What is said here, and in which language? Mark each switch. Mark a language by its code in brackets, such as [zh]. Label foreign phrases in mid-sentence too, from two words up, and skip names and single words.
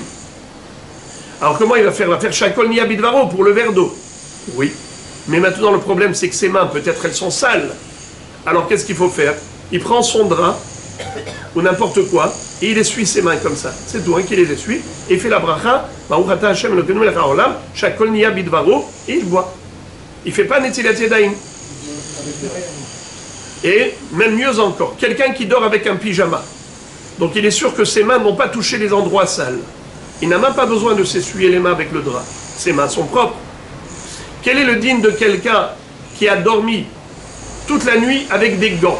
[fr] Alors comment il va faire? Il va faire [he] שהכל נהיה בדברו [fr] pour le verre d'eau. Oui. Mais maintenant le problème c'est que ses mains, peut-être elles sont sales. Alors qu'est-ce qu'il faut faire? Il prend son drap, ou n'importe quoi, et il essuie ses mains comme ça. C'est tout, hein, qu'il les essuie, et il fait la bracha, [he] ברוך אתה השם אלוקינו מלך העולם, שהכל נהיה בדברו, [fr] et il boit. Il ne fait pas [he] נטילת ידיים. [fr] Et même mieux encore, quelqu'un qui dort avec un pyjama. Donc il est sûr que ses mains n'ont pas touché les endroits sales. Il n'a même pas besoin de s'essuyer les mains avec le drap. Ses mains sont propres. Quel est le din de quelqu'un qui a dormi toute la nuit avec des gants?